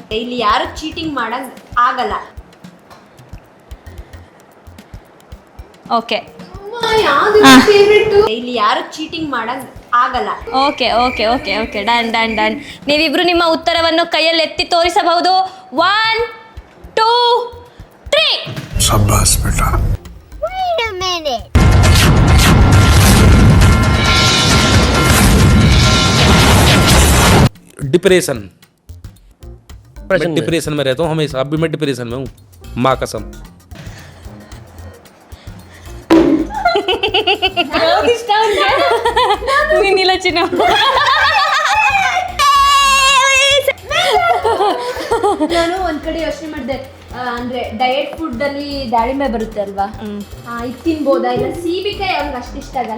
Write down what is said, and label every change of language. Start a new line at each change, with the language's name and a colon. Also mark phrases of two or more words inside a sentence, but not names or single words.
Kannada: ಇಲ್ಲಿ ಯಾರು ಚೀಟಿಂಗ್ ಮಾಡಕ್ ಆಗಲ್ಲ. ಓಕೆ, ಇಲ್ಲಿ ಯಾರು ಚೀಟಿಂಗ್ ಮಾಡಕ್ ಆಗಲ್ಲ.
English: okay okay okay okay, done done done.
Kannada: ನೀವಿಬ್ರು ನಿಮ್ಮ ಉತ್ತರವನ್ನು ಕೈಯಲ್ಲಿ ಎತ್ತಿ ತೋರಿಸಬಹುದು. 1 2 3.
Hindi: शाबाश बेटा.
English: Wait a minute.
Hindi: डिप्रेशन मैं डिप्रेशन में रहता हूँ हमेशा. अभी मैं डिप्रेशन में हूँ, माँ कसम.
Kannada: ನೀನಿಲ್ಲ ಚಿನ್ನ. ನಾನು ಒಂದ್ ಕಡೆ ಯೋಚನೆ ಮಾಡಿದೆ, ಅಂದ್ರೆ
English: diet food
Kannada: ಅಲ್ಲಿ ದಾಳಿಂಬೆ ಬರುತ್ತೆ ಅಲ್ವಾ, ಇದು ತಿನ್ಬೋದಾ, ಇಲ್ಲ ಸೀಬಿಕಾಯಿ ಅವ್ರಿಗೆ ಅಷ್ಟು ಇಷ್ಟ ಆಗಲ್ಲ.